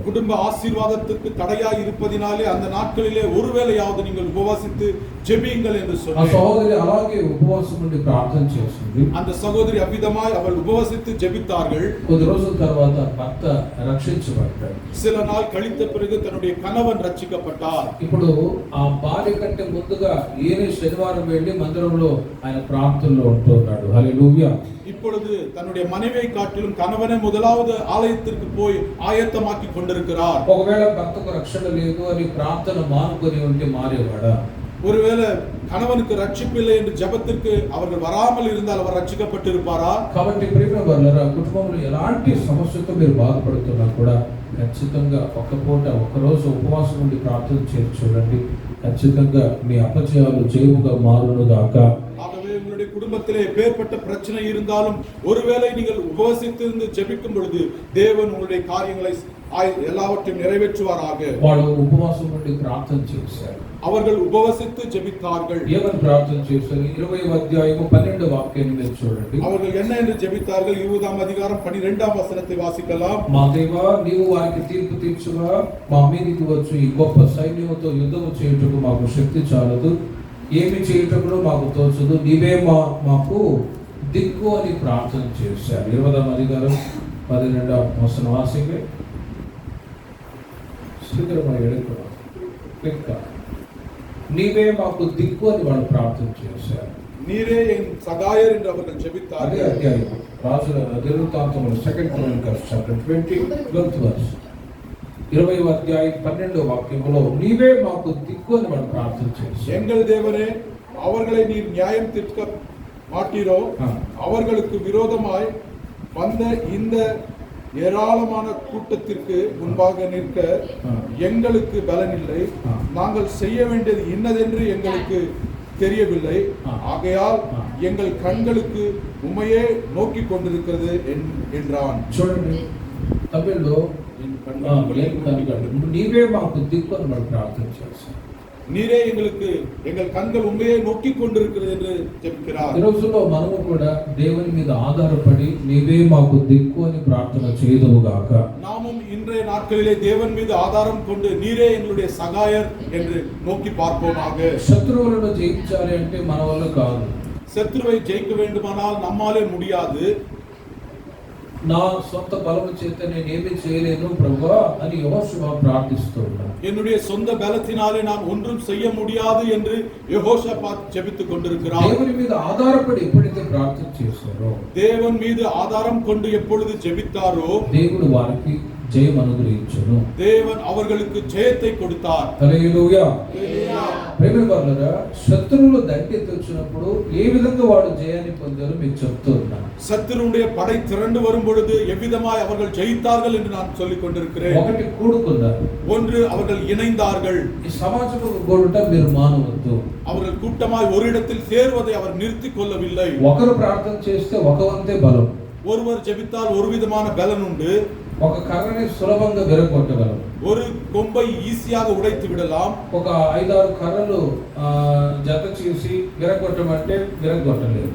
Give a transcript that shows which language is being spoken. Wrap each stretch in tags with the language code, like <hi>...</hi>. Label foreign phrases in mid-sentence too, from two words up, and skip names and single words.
<ta>குடும்ப ஆசீர்வாதத்துக்கு தடையாய் இருப்பதினாலே அந்த நாட்களிலே ஒருவேளையாவது நீங்கள் உபவாசித்து ஜெபியுங்கள் என்று</ta> <te>ఆ</te> <ta>சொன்னேன்.</ta> <te>సహోదరి అలాగే ఉపవాసం ఉండి ప్రార్థన చేసింది.</te> <ta>அந்த சகோதரி அவ்விதமாய் அவள் உபவாசித்து ஜெபித்தார்கள்.</ta> <te>కొద్ది రోజుల తర్వాత భర్త రక్షించబడ్డాడు.</te> <ta>சில நாள் கழித்த பிறகு தன்னுடைய கணவன் ரட்சிக்கப்பட்டார்.</ta> <te>ఇప్పుడు ఆ భార్య కంటే ముందుగా ఈయన శనివారం వెళ్ళి మందిరంలో ఆయన ప్రార్థనలో ఉంటున్నాడు. హల్లెలూయా.</te> <ta>இப்பொழுது தன்னுடைய மனைவியை காட்டிலும் கணவனை முதலாவது ஆலயத்திற்கு போய் ஆயத்தமாக்கி கொண்டிருக்கிறார்.</ta> <te>ఒకవేళ భర్తకు రక్షణ లేదు అని ప్రార్థన మానుకొని ఉంటే మారేవాడా?</te> <ta>ஒருவேளை கணவனுக்கு ரட்சிப்பில்லை என்று ஜெபத்திற்கு அவர்கள் வராமல் இருந்தால் அவர் ரட்சிக்கப்பட்டிருப்பாரா?</ta> <te>కాబట్టి ప్రియమైన వారలారా, కుటుంబంలో ఎలాంటి సమస్యతో మీరు బాధపడుతున్నా కూడా ఖచ్చితంగా ఒక పూట ఒక రోజు ఉపవాసం ఉండి ప్రార్థన చేసి చూడండి. ఖచ్చితంగా మీ అపజయాలు జయముగా మారునుగాక.</te> <ta>ஆகவே உங்களுடைய குடும்பத்திலே எப்பேற்பட்ட பிரச்சனை இருந்தாலும் ஒருவேளை நீங்கள் உபவாசித்திருந்து ஜெபிக்கும் பொழுது தேவன் உங்களுடைய காரியங்களை எல்லாவற்றையும் நிறைவேற்றுவாராக.</ta> <te>వాళ్ళు ఉపవాసం ఉండి ప్రార్థన చేశారు.</te> <ta>அவர்கள் உபவாசித்து ஜெபித்தார்கள்.</ta> <te>ఏమని ప్రార్థన చేశారు? 20వ అధ్యాయము 12వ వాక్యాన్ని మీరు చూడండి.</te> <ta>அவர்கள் என்ன என்று ஜெபித்தார்கள்? 20ஆம் அதிகாரம் 12ஆம் வசனத்தை வாசிக்கலாம்.</ta> <te>మా దేవా, నీవు వారికి తీర్పు తీర్చుగా, మా మీదికి వచ్చి ఈ గొప్ప సైన్యముతో యుద్ధము చేయుటకు మాకు శక్తి చాలదు, ఏమి చేయుటకును మాకు తోచదు, నీవే మాకు దిక్కు అని ప్రార్థన చేశారు.</te> <ta>20வது அதிகாரம் 12வது வசன வாசிக்க சீக்கிரமாய் எடுக்க</ta> <te>నీవే మాకు దిక్కు అని వాళ్ళు ప్రార్థన చేశారు.</te> <ta>நீரே என் சகாயர் என்று அவர்கள்</ta> <te>అదే</te> <ta>ஜெபித்தார்கள்.</ta> <te>అధ్యాయం రాజుల దినవృత్తాంతములు</te> <en>2 Chronicles chapter 20 verse</en> <te>20వ అధ్యాయం 12వ వాక్యములో నీవే మాకు దిక్కు అని వాళ్ళు ప్రార్థన చేశారు.</te> <ta>எங்கள் தேவனே, அவர்களை நீர் நியாயம் தீர்க்க மாட்டீரோ? அவர்களுக்கு விரோதமாய் வந்த இந்த ஏராளமான கூட்டத்திற்கு முன்பாக நிற்க எங்களுக்கு பலனில்லை. நாங்கள் செய்ய வேண்டியது இன்னதென்று எங்களுக்கு தெரியவில்லை. ஆகையால் எங்கள் கண்களுக்கு உம்மையே நோக்கி கொண்டிருக்கிறது என்றான்.</ta> <te>చూడండి తమిళ్లో నీవే మాకు దిక్కు అని మనం ప్రార్థన చేస్తాం.</te> <ta>நீரே எங்களுக்கு எங்கள் கண்கள் உண்மையை நோக்கி கொண்டிருக்கிறது என்று ஜெபிக்கிறார்.</ta> <te>ఈ రోజుల్లో మనము కూడా దేవుని మీద ఆధారపడి నీవే మాకు దిక్కు అని ప్రార్థన చేయదుముగాక.</te> <ta>நாமும் இன்றைய நாட்களிலே தேவன் மீது ஆதாரம் கொண்டு நீரே எங்களுடைய சகாயர் என்று நோக்கி பார்ப்போமாக.</ta> <te>శత్రువులను జయించాలి అంటే మన వల్ల కాదు.</te> <ta>சத்துருவை ஜெயிக்க வேண்டுமானால் நம்மாலே முடியாது.</ta> <te>నా సొంత బలము చేత నేను ఏమీ చేయలేను ప్రభువా అని యెహోషువ ప్రార్థిస్తూ ఉన్నాడు.</te> <ta>என்னுடைய சொந்த பலத்தினாலே நான் ஒன்றும் செய்ய முடியாது என்று யெகோஷாபாத் ஜெபித்துக் கொண்டிருக்கிறார்.</ta> <te>దేవుని మీద ఆధారపడి ఎప్పుడైతే ప్రార్థన చేశారో,</te> <ta>தேவன் மீது ஆதாரம் கொண்டு எப்பொழுது ஜெபித்தாரோ</ta> <te>దేవుడు వారికి జయం అనుగ్రహించును.</te> <ta>தேவன் அவர்களுக்கு ஜெயத்தை கொடுத்தார்.</ta> <te>హల్లెలూయా. హల్లెలూయా. ప్రేమ వాళ్ళరా, శత్రువులు దండెత్తి వచ్చినప్పుడు ఏ విధంగా వాడు జయాన్ని పొందారో మీకు చెప్తూ ఉన్నాను.</te> <ta>சத்துருடைய படை திரண்டு வரும் பொழுது எவ்விதமாய் அவர்கள் ஜெயித்தார்கள் என்று நான் சொல்லிக் கொண்டிருக்கிறேன்.</ta> <te>ఒకటి కూడుకున్నారు.</te> <ta>ஒன்று, அவர்கள் இணைந்தார்கள்.</ta> <te>ఈ సమాజంలో కూడుట మీరు మానవద్దు.</te> <ta>அவர்கள் கூட்டமாய் ஒரு இடத்தில் சேர்வதை அவர் நிறுத்திக் கொள்ளவில்லை.</ta> <te>ఒకరు ప్రార్థన చేస్తే ఒక వంతే బలం.</te> <ta>ஒருவர் ஜெபித்தால் ஒரு விதமான பலன் உண்டு.</ta> <te>ఒక కర్రని సులభంగా విరగొట్టగలరు.</te> <ta>ஒரு கொம்பை ஈஸியாக உடைத்து விடலாம்.</ta> <te>ఒక 5-6 కర్రలు జత చేసి విరగొట్టమంటే విరగొట్టలేరు.</te>